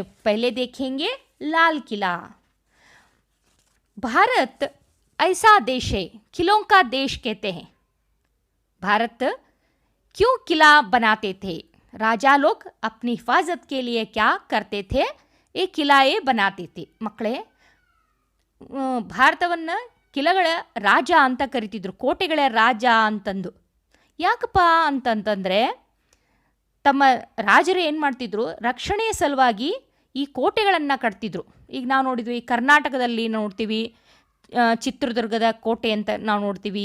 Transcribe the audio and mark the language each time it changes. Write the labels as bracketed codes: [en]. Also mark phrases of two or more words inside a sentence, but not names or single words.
[hi] पहले देखेंगे लाल किला। भारत ऐसा देश है, किलों का देश कहते हैं। भारत क्यों किला बनाते थे? राजा लोग अपनी हिफाजत के लिए क्या करते थे? ये किलाए बनाते थे ಮಕ್ಕಳೇ। [kn] ಭಾರತವನ್ನು ಕಿಲಗಳ ರಾಜ ಅಂತ ಕರಿತಿದ್ರು, ಕೋಟೆಗಳ ರಾಜ ಅಂತಂದು. ಯಾಕಪ್ಪ ಅಂತಂತಂದರೆ ತಮ್ಮ ರಾಜರು ಏನು ಮಾಡ್ತಿದ್ರು, ರಕ್ಷಣೆಯ ಸಲುವಾಗಿ ಈ ಕೋಟೆಗಳನ್ನು ಕಟ್ತಿದ್ರು. ಈಗ ನಾವು ನೋಡಿದ್ವಿ, ಕರ್ನಾಟಕದಲ್ಲಿ ನೋಡ್ತೀವಿ, ಚಿತ್ರದುರ್ಗದ ಕೋಟೆ ಅಂತ ನಾವು ನೋಡ್ತೀವಿ.